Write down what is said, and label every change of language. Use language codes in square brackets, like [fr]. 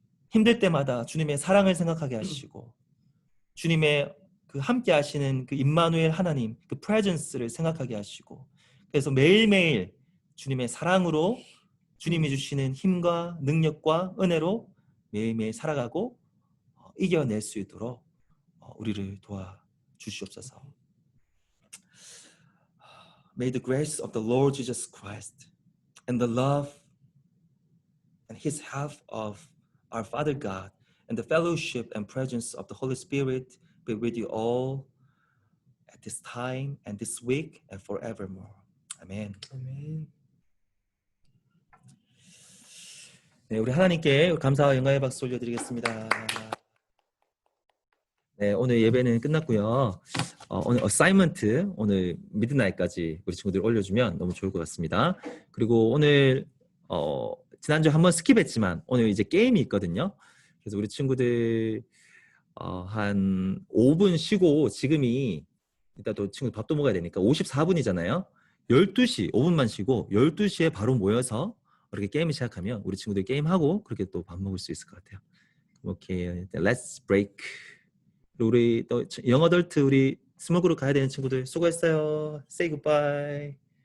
[ko] 힘들 때마다 주님의 사랑을 생각하게 하시고 주님의 그 함께 하시는 그 임마누엘 하나님 그 presence를 생각하게 하시고 그래서 매일매일 주님의 사랑으로 주님이 주시는 힘과 능력과 은혜로 매일매일 살아가고 이겨낼 수 있도록 우리를 도와주시옵소서. [en] May the grace of the Lord Jesus Christ and the love and His help of our Father God and the fellowship and presence of the Holy Spirit be with you all at this time and this week and forevermore. [ko] 아멘. 아멘. 네, 우리 하나님께 감사와 영광의 박수 올려드리겠습니다. 네, 오늘 예배는 끝났고요. 오늘 어사이먼트 오늘 미드나잇까지 우리 친구들 올려주면 너무 좋을 것 같습니다. 그리고 오늘 지난주 한번 스킵했지만 오늘 이제 게임이 있거든요. 그래서 우리 친구들 한 5분 쉬고 지금이 이따 또 친구 밥도 먹어야 되니까 54분이잖아요. 12시 5분만 쉬고 12시에 바로 모여서 이렇게 게임을 시작하면 우리 친구들 게임하고 그렇게 또 밥 먹을 수 있을 것 같아요. 오케이, [en] let's break. [ko] 우리 또 영어덜트 우리 스몰 그룹 가야 되는 친구들 수고했어요. [en] Say goodbye.